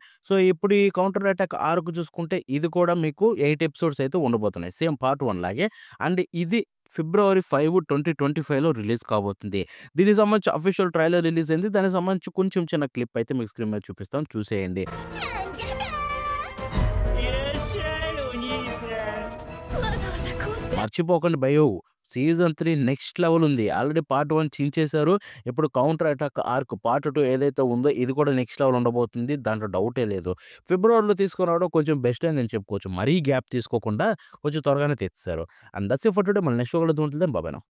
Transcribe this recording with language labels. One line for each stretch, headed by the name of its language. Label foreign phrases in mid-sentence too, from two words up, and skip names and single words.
Telugu: సో ఇప్పుడు ఈ
English: counter attack arc
Telugu: చూసుకుంటే ఇది కూడా మీకు 8 ఎపిసోడ్స్ అయితే ఉండబోతున్నాయి.
English: same part 1
Telugu: లాగే. అండ్ ఇది ఫిబ్రవరి 5, 2025లో రిలీజ్ కాబోతుంది. దీనికి సంబంధించి
English: official trailer release
Telugu: అయింది. దానికి సంబంధించి కొంచెం చిన్న క్లిప్ అయితే మీకు స్క్రీన్ మీద చూపిస్తాను. చూసేయండి.
Japanese: いらっしゃいお兄さん。わざわざこうして
Telugu: మర్చిపోకండి భయ్యో!
English: season 3 next level
Telugu: ఉంది.
English: already part 1
Telugu: చించేశారు. ఇప్పుడు
English: counter attack arc part 2
Telugu: ఏదైతే ఉందో ఇది కూడా
English: next level
Telugu: ఉండబోతుంది. దాంట్లో డౌటే లేదు. ఫిబ్రవరిలో తీసుకురావడం కొంచెం బెస్ట్ అయిందని చెప్పుకోవచ్చు. మరీ గ్యాప్ తీసుకోకుండా కొంచెం త్వరగానే తెచ్చేసారు.
English: and that's it for today.
Telugu: మళ్ళీ
English: next video
Telugu: కలుద్దాం.
English: bye bye now.